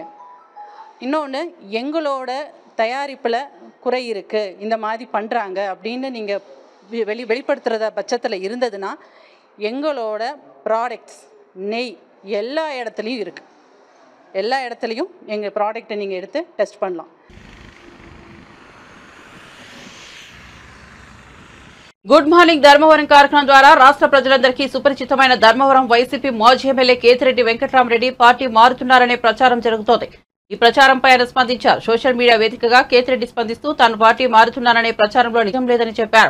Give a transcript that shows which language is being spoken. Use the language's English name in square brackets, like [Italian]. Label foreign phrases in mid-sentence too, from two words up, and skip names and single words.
[Tamil] இன்னொன்று, எங்களோட தயாரிப்பில் குறை இருக்குது, இந்த மாதிரி பண்ணுறாங்க அப்படின்னு நீங்கள் வெளிப்படுத்துகிறத பட்சத்தில் இருந்ததுன்னா எங்களோட ப்ராடக்ட்ஸ் நெய் எல்லா இடத்துலையும் இருக்குது. எல்லா இடத்துலையும் எங்கள் ப்ராடக்ட்டை நீங்கள் எடுத்து டெஸ்ட் பண்ணலாம். [Telugu] గుడ్ మార్నింగ్ ధర్మవరం కార్యక్రమం ద్వారా రాష్ట్ర ప్రజలందరికీ సుపరిచితమైన ధర్మవరం వైసీపీ మాజీ ఎమ్మెల్యే కేతిరెడ్డి వెంకట్రామరెడ్డి పార్టీ మారుతున్నారనే ప్రచారం జరుగుతోంది. ఈ ప్రచారంపై ఆయన స్పందించారు. [English] social media [Telugu] వేదికగా కేతిరెడ్డి స్పందిస్తూ తాను పార్టీ మారుతున్నారనే ప్రచారంలో నిజం లేదని చెప్పారు.